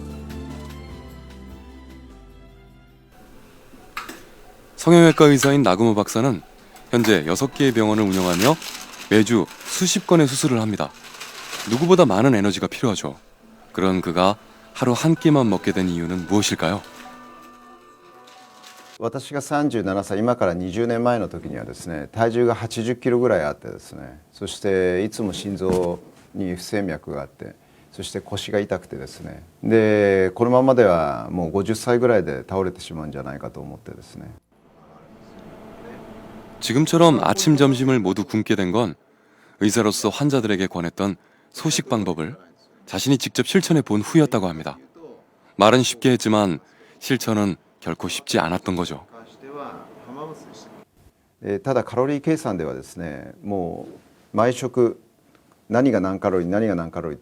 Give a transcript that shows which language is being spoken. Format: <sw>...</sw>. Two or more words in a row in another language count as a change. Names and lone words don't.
<ko>성형외과 의사인 나구모 박사는 현재 6개의 병원을 운영하며 매주 수십 건의 수술을 합니다. 누구보다 많은 에너지가 필요하죠. 그런 그가 하루 한 끼만 먹게 된 이유는 무엇일까요?</ko> <ja>私が37歳、今から20年前の時にはですね、体重が80キロぐらいあってですね、そしていつも心臓に不整脈があって、そして腰が痛くてですね、でこのままではもう50歳ぐらいで倒れてしまうんじゃないかと思ってですね。</ja> <ko>지금처럼 아침 점심을 모두 굶게 된 건 의사로서 환자들에게 권했던 소식 방법을 자신이 직접 실천해 본 후였다고 합니다. 말은 쉽게 했지만 실천은 결코 쉽지 않았던 거죠.</ko> <ja>ただカロリー計算ではですね、もう毎食何が何カロリー何が何カロリーっ</ja>